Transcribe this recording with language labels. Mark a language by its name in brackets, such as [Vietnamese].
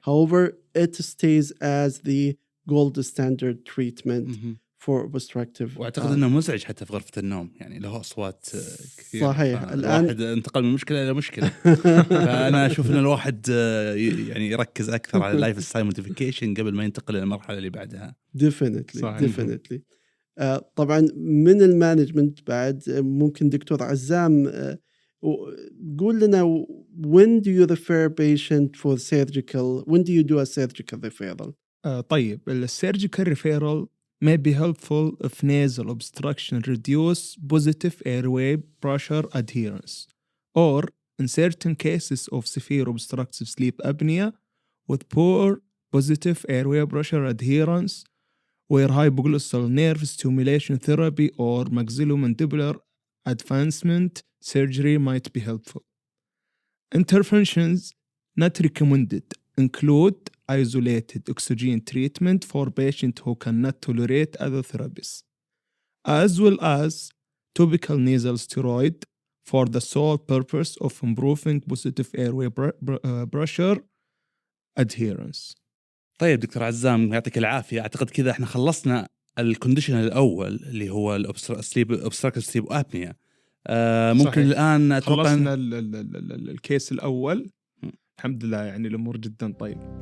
[English] However, it stays as the gold standard treatment for obstructive. [Arabic] واعتقد انه مزعج حتى في غرفة النوم, يعني له اصوات كثير. صحيح. الواحد انتقل من مشكلة الى مشكلة. فانا اشوف ان الواحد يعني يركز اكثر على اللايف ستايل موديفيكيشن قبل ما ينتقل للمرحلة اللي بعدها. [English] Definitely. طبعا من المانجمنت بعد ممكن دكتور عزام قول لنا when do you refer patient for surgical, when do you do a surgical referral? طيب, surgical referral may be helpful if nasal obstruction reduce positive airway pressure adherence, or in certain cases of severe obstructive sleep apnea with poor positive airway pressure adherence, where hypoglossal nerve stimulation therapy or maxillomandibular advancement surgery might be helpful. Interventions not recommended include isolated oxygen treatment for patients who cannot tolerate other therapies, as well as topical nasal steroid for the sole purpose of improving positive airway pressure adherence. [Arabic] طيب دكتور عزام, يعطيك العافية. أعتقد كذا إحنا خلصنا الكونديشن الأول اللي هو obstructive sleep apnea. ممكن صحيح. الآن أتوقع خلصنا الكيس الأول، الحمد لله، يعني الأمور جدا طيب.